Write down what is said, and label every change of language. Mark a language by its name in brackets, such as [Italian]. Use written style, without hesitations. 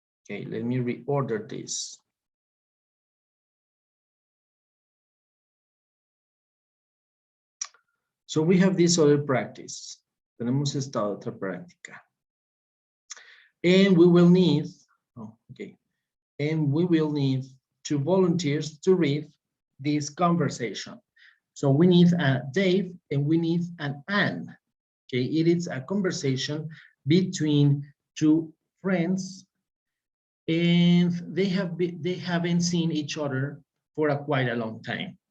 [English] Okay, let me reorder this. So we have this other practice. [Spanish] Tenemos esta otra práctica. [English] And we will need, and we will need 2 volunteers to read this conversation. So we need a Dave and we need an Anne. Okay, it is a conversation between 2 friends, and they haven't seen each other for quite a long time.